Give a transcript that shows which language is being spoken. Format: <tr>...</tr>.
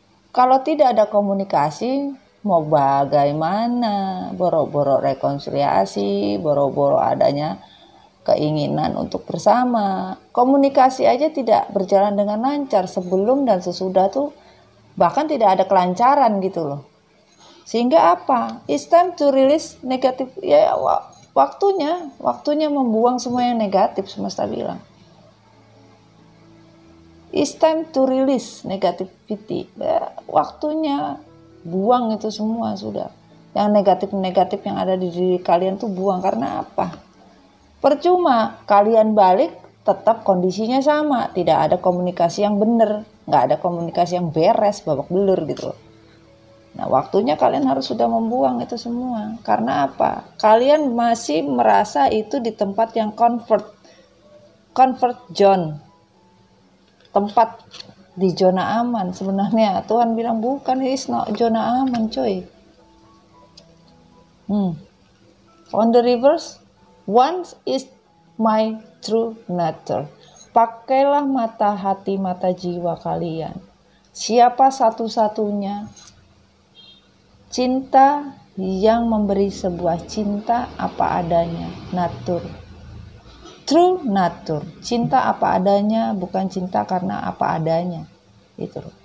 <id>Kalau tidak ada komunikasi, mau bagaimana? Boro-boro rekonsiliasi, boro-boro adanya keinginan untuk bersama. Komunikasi aja tidak berjalan dengan lancar sebelum dan sesudah tuh, bahkan tidak ada kelancaran gitu loh. Sehingga apa?</id> <en>It's time to release negatif.</en> <id>Ya waktunya membuang semua yang negatif, semesta bilang.</id> <en>It's time to release negativity.</en> <id>Ya, waktunya buang itu semua sudah. Yang negatif-negatif yang ada di diri kalian tuh buang. Karena apa? Percuma kalian balik tetap kondisinya sama. Tidak ada komunikasi yang benar. Nggak ada komunikasi yang beres, babak belur gitu. Nah waktunya kalian harus sudah membuang itu semua. Karena apa? Kalian masih merasa itu di tempat yang comfort zone. Tempat di zona aman. Sebenarnya Tuhan bilang bukan,</id> <en>it's not</en> <id>zona aman coy.</id> <en>On the reverse, once is my true nature.</en> <id>Pakailah mata hati, mata jiwa kalian. Siapa satu-satunya cinta yang memberi sebuah cinta apa adanya, natur.</id> <en>True nature,</en> <id>cinta apa adanya, bukan cinta karena apa adanya. Itu.</id>